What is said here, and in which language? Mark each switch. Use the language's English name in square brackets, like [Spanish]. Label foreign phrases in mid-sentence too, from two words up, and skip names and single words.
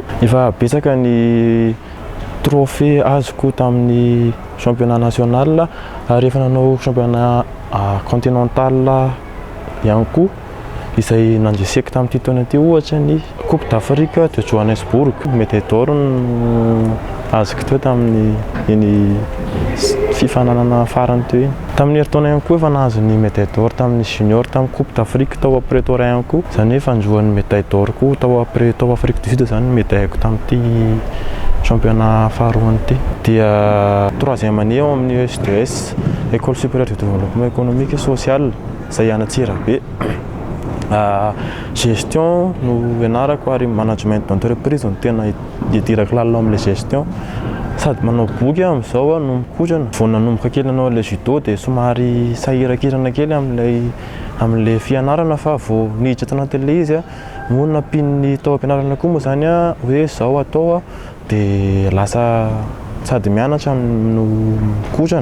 [Malagasy] Efa betsaka ny trophée azoko tamin'ny [French] championnat national [Malagasy] ary efa nanao [French] championnat continental [Malagasy] ihany koa izay nandreseko tamin'ity taona ty ohatra ny Coupe d'Afrique teo Johannesburg, médaille no azoko teo tamin'ny iny fifananana farany teo iny. Tamin'ny herintaona ihany koa efa nahazo ny [French] médaille d'or [Malagasy] tamin'ny junior tamin'ny Coupe d'Afrique tao Pretoria ihany koa. Zany hoe fanjoan'ny [French] médaille d'or [Malagasy] koa tao Afrique du Sud zany médaille-ko tamin'ity championnat faharoany ity. Dia [French] troisième année [Malagasy] ao amin'ny ESDS, [French] École supérieure de développement économique et social, [Malagasy] izay Antsirabe. Gestion no ianarako ary [French] management d'entreprise [Malagasy] no tena idirako lalina amin'ilay gestion. Sady manao boky amin'izao no mikotrana. Vao nanomboka kely nanao ilay judo dia somary sahirakirana kely amin'ilay fianarana fa vao niditra tanaty ilay izy monina pin'ny tao am-pianarana koa moa zany hoe zao atao dia lasa sady mianatra no mikotrana.